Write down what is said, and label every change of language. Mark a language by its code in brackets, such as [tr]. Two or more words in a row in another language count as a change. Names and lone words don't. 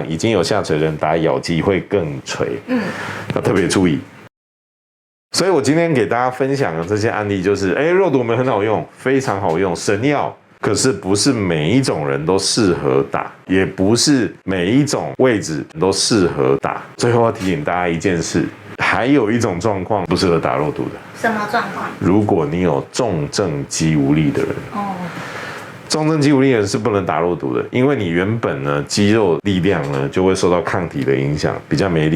[zh] 已經有下垂的人打咬肌會更垂，要特別注意。所以我今天給大家分享的這些案例就是，肉毒我们很好用，非常好用，神藥。可是不是每一種人都適合打，也不是每一種位置都適合打。最後要提醒大家一件事，還有一種狀況不適合打肉毒的。什麼狀況？如果你有重症肌無力的人。重症肌无力的人是不能打肉毒的，因為你原本呢肌肉力量呢就會受到抗體的影響，比較沒力。